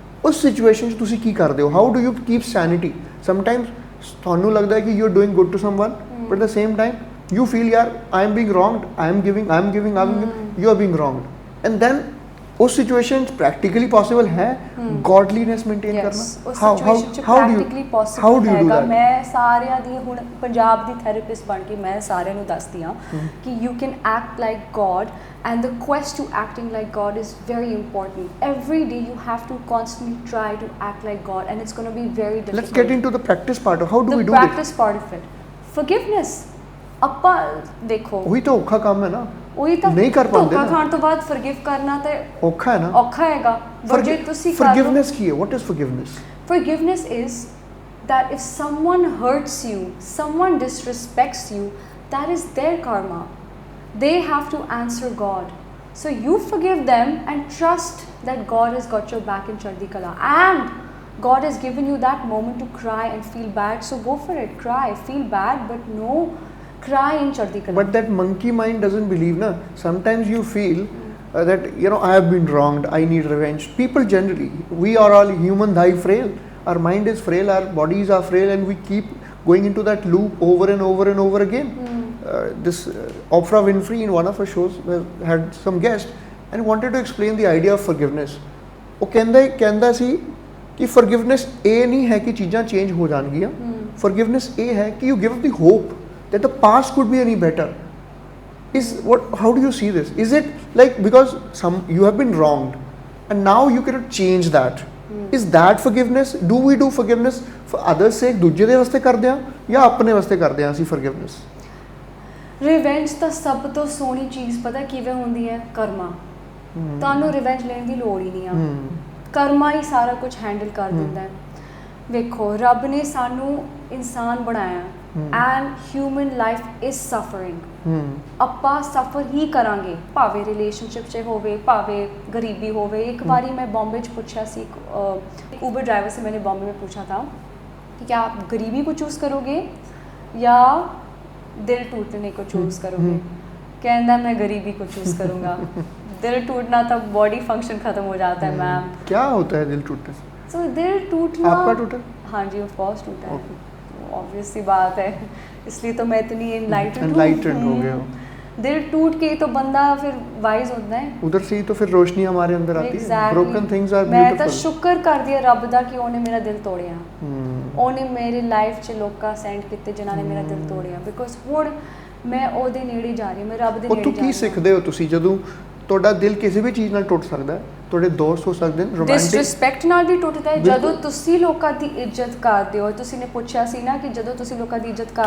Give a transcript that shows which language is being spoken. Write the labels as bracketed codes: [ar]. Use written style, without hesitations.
[pa] ਉਸ ਸਿਚੁਏਸ਼ਨ 'ਚ ਤੁਸੀਂ ਕੀ ਕਰਦੇ ਹੋ? [en] How do you keep sanity? Sometimes [pa] ਤੁਹਾਨੂੰ ਲੱਗਦਾ ਹੈ ਕਿ [en] you are doing good to someone, but at the same time you feel yaar I am being wronged, I am giving, you are being wronged, and then [hi] उस situation practically possible है godliness maintain करना? How practically possible हैगा? [pa] मैं सारिਆਂ ਦੀ ਹੁਣ ਪੰਜਾਬ ਦੀ therapist ਬਣ ਕੇ ਮੈਂ ਸਾਰਿਆਂ ਨੂੰ ਦੱਸਦੀ ਹਾਂ ਕਿ [en] you can act like God, and the quest to acting like God is very important. Every day you have to constantly try to act like God, and it's going to be very difficult. Let's get into the practice part of how do we do the practice part of it. [pa] Forgiveness, ਆਪਾਂ ਦੇਖੋ ਉਹੀ ਤਾਂ ਔਖਾ ਕੰਮ ਹੈ ਨਾ, ਉਹੀ ਤਾਂ ਨਹੀਂ ਕਰ ਪਾਉਂਦੇ ਧੋਖਾ ਖਾਣ ਤੋਂ ਬਾਅਦ ਫੋਰਗਿਵ ਕਰਨਾ ਤੇ ਔਖਾ ਹੈ ਨਾ, ਔਖਾ ਹੈਗਾ। ਪਰ ਜੇ ਤੁਸੀਂ forgiveness ਕੀ ਹੈ? [en] What is forgiveness? Forgiveness is that if someone hurts you, someone disrespects you, that is their karma. They have to answer God. So you forgive them and trust that God has got your back in Chardi Kala, and God has given you that moment to cry and feel bad. So go for it, cry, feel bad, but no, cry in Chardi Kala. But that monkey mind doesn't believe na. Sometimes you feel that I have been wronged, I need revenge. People generally, we are all human, thy frail. Our mind is frail, our bodies are frail, and we keep going into that loop over and over and over again. This Oprah Winfrey in one of her shows had some guest and wanted to explain the idea of forgiveness. [pa] ਉਹ ਕਹਿੰਦਾ ਸੀ ਕਿ forgiveness ਇਹ ਨਹੀਂ ਹੈ ਕਿ ਚੀਜ਼ਾਂ change ਹੋ ਜਾਣਗੀਆਂ. Forgiveness ਇਹ ਹੈ ਕਿ [en] you give up the hope that the past could be any better. How do you see this? Is it like because you have been wronged and now you cannot change that? Is that forgiveness? Do we do forgiveness for others' sake? [pa] ਦੂਜੇ ਦੇ ਵਾਸਤੇ ਕਰਦੇ ਆ ਜਾਂ ਆਪਣੇ ਵਾਸਤੇ ਕਰਦੇ ਆ ਅਸੀਂ forgiveness? ਰਿਵੈਂਜ ਤਾਂ ਸਭ ਤੋਂ ਸੋਹਣੀ ਚੀਜ਼ ਪਤਾ ਕਿਵੇਂ ਹੁੰਦੀ ਹੈ? ਕਰਮਾ। ਤੁਹਾਨੂੰ ਰਿਵੈਂਜ ਲੈਣ ਦੀ ਲੋੜ ਹੀ ਨਹੀਂ ਆ, ਕਰਮਾ ਹੀ ਸਾਰਾ ਕੁਝ ਹੈਂਡਲ ਕਰ ਦਿੰਦਾ ਹੈ। ਵੇਖੋ ਰੱਬ ਨੇ ਸਾਨੂੰ ਇਨਸਾਨ ਬਣਾਇਆ [en] And human life is suffering. [pa] ਆਪਾਂ ਸਫਰ ਹੀ ਕਰਾਂਗੇ, ਭਾਵੇਂ ਰਿਲੇਸ਼ਨਸ਼ਿਪ 'ਚ ਹੋਵੇ, ਭਾਵੇਂ ਗਰੀਬੀ ਹੋਵੇ। ਇੱਕ ਵਾਰੀ ਮੈਂ बॉम्बे 'ਚ ਪੁੱਛਿਆ ਸੀ, [hi] एक ऊबर ड्राइवर से मैंने बॉम्बे में पूछा था कि क्या आप गरीबी को चूज़ करोगे या दिल टूटने को चूज़ करोगे? कहना मैं गरीबी को चूज़ करूँगा। दिल टूटना तब बॉडी फंक्शन ख़त्म हो जाता है मैम। क्या होता है दिल टूटने से? सो दिल टूटना, आपका टूटा? हाँ जी, ऑफ कोर्स टूटा है, ऑब्वियस सी बात है, इसलिए तो मैं इतनी एनलाइटेंड हो गया हूँ। दिल टूट के तो बंदा फिर वाइज होता है, उधर से ही तो फिर रोशनी हमारे अंदर आती है। [en] broken things are [hi] मैं [en] Beautiful. [pa] तो शुक्र कर दिया रब दा कि ਉਹਨੇ ਮੇਰਾ ਦਿਲ ਤੋੜਿਆ। ਉਹਨੇ ਮੇਰੀ ਲਾਈਫ 'ਚ ਲੋਕਾਂ ਸੈਂਡ ਕੀਤੇ ਜਿਨ੍ਹਾਂ ਨੇ ਮੇਰਾ ਦਿਲ ਤੋੜਿਆ, ਬਿਕੋਜ਼ ਹੁਣ ਮੈਂ ਉਹਦੇ ਨੇੜੇ ਜਾ ਰਹੀ ਹਾਂ, ਮੈਂ ਰੱਬ ਦੇ ਨੇੜੇ ਜਾ ਰਹੀ ਹਾਂ। ਕੀ ਸਿੱਖਦੇ ਹੋ ਤੁਸੀਂ ਜਦੋਂ ਤੁਹਾਡਾ ਦਿਲ ਕਿਸੇ ਵੀ ਚੀਜ਼ ਨਾਲ ਟੁੱਟ ਸਕਦਾ ਹੈ? ਤੁਹਾਡੇ ਦੋਸਤ ਹੋ ਸਕਦੇ ਨੇ, ਰੋਮਾਂਟਿਕ ਡਿਸਰਿਸਪੈਕਟ ਨਾਲ ਵੀ ਟੁੱਟਦਾ ਹੈ। ਜਦੋਂ ਤੁਸੀਂ ਲੋਕਾਂ ਦੀ ਇੱਜ਼ਤ ਕਰਦੇ ਹੋ, ਤੁਸੀਂ ਨੇ ਪੁੱਛਿਆ ਸੀ ਨਾ ਕਿ ਜਦੋਂ ਤੁਸੀਂ ਲੋਕਾਂ ਦੀ ਇੱਜ਼ਤ ਕਰਦੇ ਹੋ